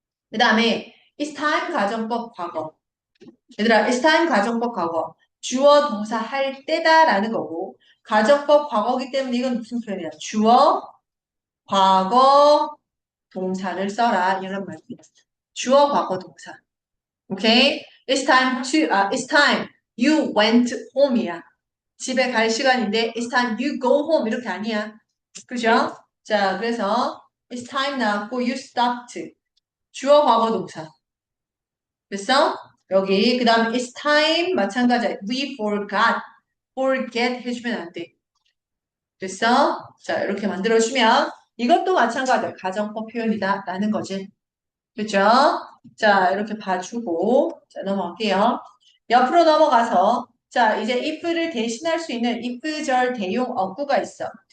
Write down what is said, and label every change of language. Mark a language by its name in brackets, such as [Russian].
[Korean] 그 다음에 it's time 가정법 과거. 얘들아, it's time 가정법 과거. 주어 동사 할 때다라는 거고 가정법 과거기 때문에 이건 무슨 표현이야? 주어 과거 동사를 써라 이런 말이야. 주어 과거 동사. 오케이? [English] It's time you went home [Korean] 이야. 집에 갈 시간인데 [English] it's time you go home [Korean] 이렇게 아니야. 그죠? 자, 그래서 it's time 나왔고 you stopped. 주어 과거 동사. 됐어? 여기 그 다음에 it's time 마찬가지야. [English] We forgot. [Korean] forget 해주면 안 돼. 됐어? 자, 이렇게 만들어주면 이것도 마찬가지야. 가정법 표현이다 라는 거지. 그죠? 자, 이렇게 봐주고 자, 넘어갈게요. 옆으로 넘어가서 자, 이제 if를 대신할 수 있는 if절 대용 어구가 있어.